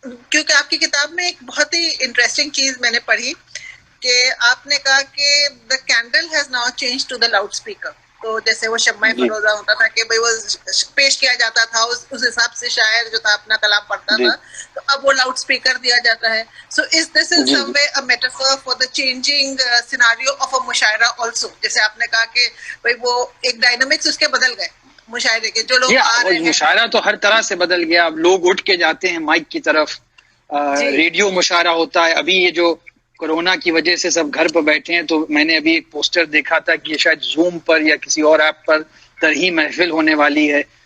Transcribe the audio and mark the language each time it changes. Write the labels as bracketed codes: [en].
[ur] کیونکہ آپ کی کتاب میں ایک بہت ہی انٹرسٹنگ چیز میں نے پڑھی کہ آپ نے کہا کہ [en] the candle has now changed to the loudspeaker. [ur] تو جیسے وہ شمع فروزہ ہوتا تھا کہ بھائی وہ پیش کیا جاتا تھا، اس حساب سے شاعر جو تھا اپنا کلام پڑھتا تھا، تو اب وہ لاؤڈ اسپیکر دیا جاتا ہے. [en] So is this in some way a metaphor for the changing scenario of a mushaira also. [ur] جیسے آپ نے کہا کہ بھائی وہ ایک ڈائنامکس اس کے بدل گئے مشاعرے کے، جو لوگ آ رہے ہیں. مشاعرہ تو ہر طرح سے بدل گیا. اب لوگ اٹھ کے جاتے ہیں مائک کی طرف، ریڈیو مشاعرہ ہوتا ہے. ابھی یہ جو کورونا کی وجہ سے سب گھر پر بیٹھے ہیں، تو میں نے ابھی ایک پوسٹر دیکھا تھا کہ یہ شاید زوم پر یا کسی اور ایپ پر طرحی محفل ہونے والی ہے.